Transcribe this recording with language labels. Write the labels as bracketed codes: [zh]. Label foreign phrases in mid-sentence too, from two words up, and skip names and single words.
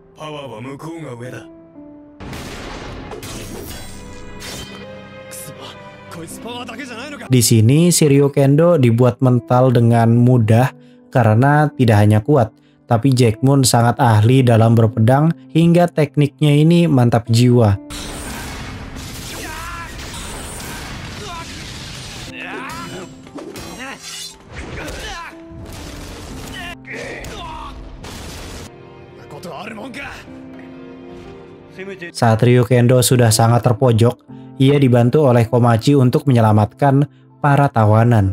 [ja] ワーは向こうが上だ。くそ、こいつパワーだけじゃないのか。 [id] Di sini Shiryu Kendo dibuat mental dengan mudah karena tidak hanya kuat, tapi Jack Moon sangat ahli dalam berpedang hingga tekniknya ini mantap jiwa. Saat Ryu Kendo sudah sangat terpojok, ia dibantu oleh Komachi untuk menyelamatkan para tawanan.